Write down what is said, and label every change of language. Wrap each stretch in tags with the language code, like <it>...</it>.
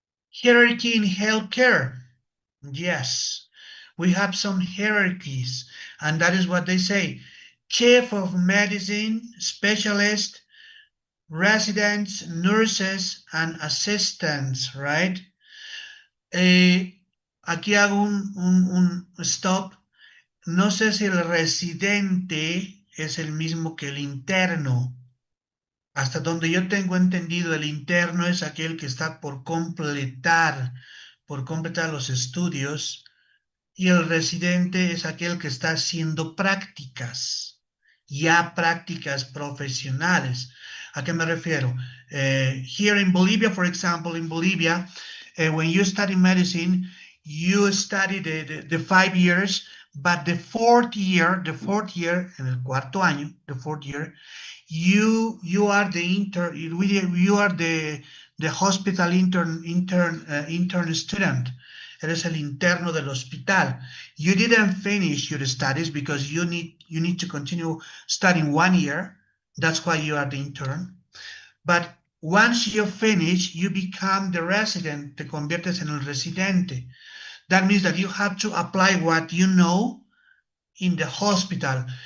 <en>Hierarchy in healthcare. Yes, we have some hierarchies, and that is what they say. Chief of medicine, specialist, residents, nurses, and assistants, right?</en> <es>Aquí hago un stop. No sé si el residente es el mismo que el interno. Hasta donde yo tengo entendido, el interno es aquel que está por completar los estudios, y el residente es aquel que está haciendo prácticas, ya prácticas profesionales. ¿A qué me refiero?</es> <en>Here in Bolivia, for example, in Bolivia, when you study medicine, you study the 5 years, but the fourth year,</en> <es>en el cuarto año,</es> <en>the fourth year, you are the hospital intern student.</en> <es>Eres el interno del hospital.</es> <en>You didn't finish your studies because you need to continue studying 1 year. That's why you are the intern. But once you finish, you become the resident.</en> <es>Te conviertes en el residente.</es> <en>That means that you have to apply what you know in the hospital.</en>